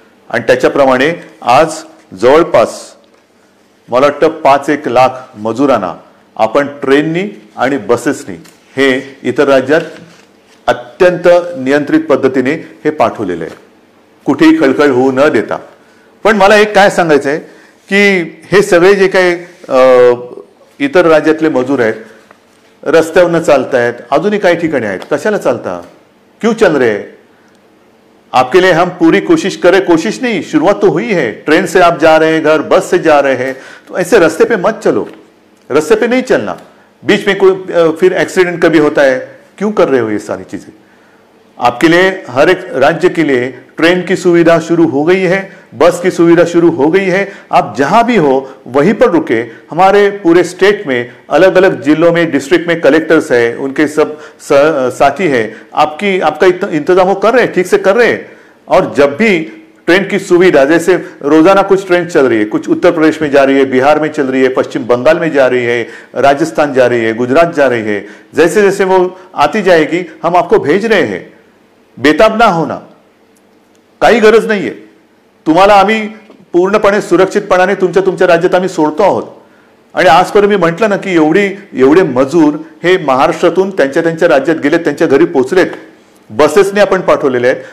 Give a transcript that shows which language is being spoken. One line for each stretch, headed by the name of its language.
Marathi: आणि त्याच्याप्रमाणे आज जवळपास मला वाटतं 5-1 लाख मजुरांना आपण ट्रेननी आणि बसेसनी हे इतर राज्यात अत्यंत नियंत्रित पद्धतीने हे पाठवलेलं आहे, कुठेही खळखळ होऊ न देता. पण मला एक काय सांगायचं आहे की हे सगळे जे काही इतर राज्यातले मजूर आहेत, रस्त्यावरनं चालतायत, अजूनही काही ठिकाणी आहेत, कशाला चालता,
Hindi: क्यों चल रहे? आपके लिए हम पूरी कोशिश नहीं, शुरुआत तो हुई है. ट्रेन से आप जा रहे हैं घर, बस से जा रहे हैं, तो ऐसे रास्ते पे मत चलो, रास्ते पे नहीं चलना. बीच में कोई फिर एक्सीडेंट कभी होता है, क्यों कर रहे हो ये सारी चीजें? आपके लिए हर एक राज्य के लिए ट्रेन की सुविधा शुरू हो गई है, बस की सुविधा शुरू हो गई है. आप जहां भी हो वहीं पर रुके. हमारे पूरे स्टेट में अलग अलग जिलों में डिस्ट्रिक्ट में कलेक्टर्स है, उनके सब साथी है, आपका इंतजाम वो कर रहे हैं, ठीक से कर रहे हैं. और जब भी ट्रेन की सुविधा, जैसे रोजाना कुछ ट्रेन चल रही है, कुछ उत्तर प्रदेश में जा रही है, बिहार में चल रही है, पश्चिम बंगाल में जा रही है, राजस्थान जा रही है, गुजरात जा रही है, जैसे जैसे वो आती जाएगी हम आपको भेज रहे हैं. बेताब ना होना,
Marathi: काही गरज नाहीये. तुम्हाला आम्ही पूर्णपणे सुरक्षितपणाने तुमच्या राज्यात आम्ही सोडतो आहोत. आणि आजपर्यंत मी म्हटलं ना की एवढे मजूर हे महाराष्ट्रातून त्यांच्या राज्यात गेलेत, त्यांच्या घरी पोहोचलेत, बसेसने आपण पाठवलेले आहेत.